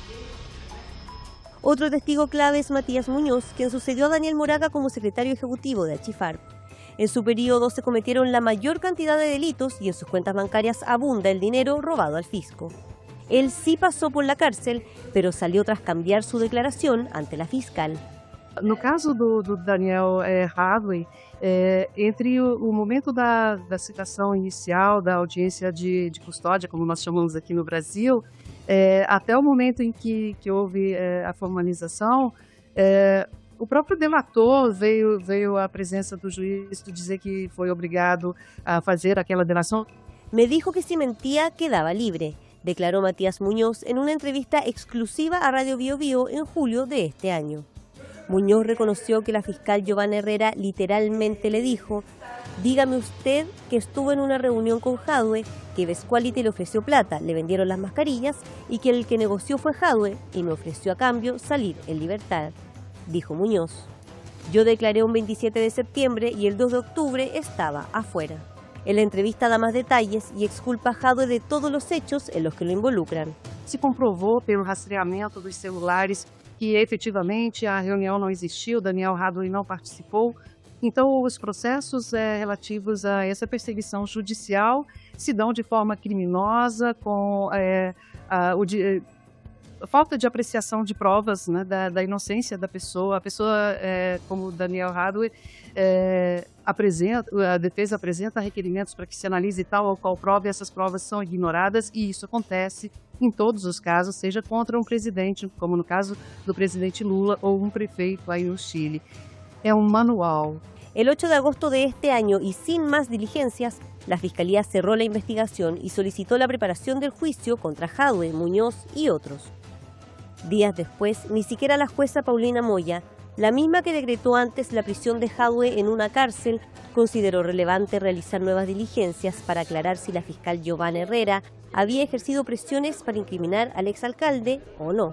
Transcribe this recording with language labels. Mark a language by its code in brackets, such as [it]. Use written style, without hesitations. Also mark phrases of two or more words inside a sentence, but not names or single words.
[es] Otro testigo clave es Matías Muñoz, quien sucedió a Daniel Moraga como secretario ejecutivo de Achifarp. En su periodo se cometieron la mayor cantidad de delitos y en sus cuentas bancarias abunda el dinero robado al fisco. Él sí pasó por la cárcel, pero salió tras cambiar su declaración ante la fiscal. [pt] No caso do Daniel Hadley, entre o momento da citação inicial, da audiência de custódia, como nós chamamos aqui no Brasil, até o momento em que houve a formalização, o próprio delator veio à presença do juiz dizer que foi obrigado a fazer aquela delação. [es] Me dijo que si mentía quedaba libre, declaró Matías Muñoz en una entrevista exclusiva a Radio Bio Bio en julio de este año. Muñoz reconoció que la fiscal Giovanna Herrera literalmente le dijo: dígame usted que estuvo en una reunión con Jadwe, que Besquality le ofreció plata, le vendieron las mascarillas y que el que negoció fue Jadwe y me ofreció a cambio salir en libertad, dijo Muñoz. Yo declaré un 27 de septiembre y el 2 de octubre estaba afuera. En la entrevista da más detalles y exculpa a Jadwe de todos los hechos en los que lo involucran. [pt] Se comprovou pelo rastreamento dos celulares que efetivamente a reunião não existiu, Daniel Hadley não participou. Então, os processos relativos a essa perseguição judicial se dão de forma criminosa, com falta de apreciação de provas, né, da inocência da pessoa. A pessoa, como Daniel Hadley, a defesa apresenta requerimentos para que se analise tal ou qual prova, e essas provas são ignoradas, e isso acontece em todos os casos, seja contra um presidente, como no caso do presidente Lula, ou um prefeito aí no Chile. É um manual. [es] El 8 de agosto de este año y sin más diligencias, la Fiscalía cerró la investigación y solicitó la preparación del juicio contra Jadwe, Muñoz y otros. Días después, ni siquiera la jueza Paulina Moya, la misma que decretó antes la prisión de Jadwe en una cárcel, consideró relevante realizar nuevas diligencias para aclarar si la fiscal Giovanna Herrera había ejercido presiones para incriminar al exalcalde o no.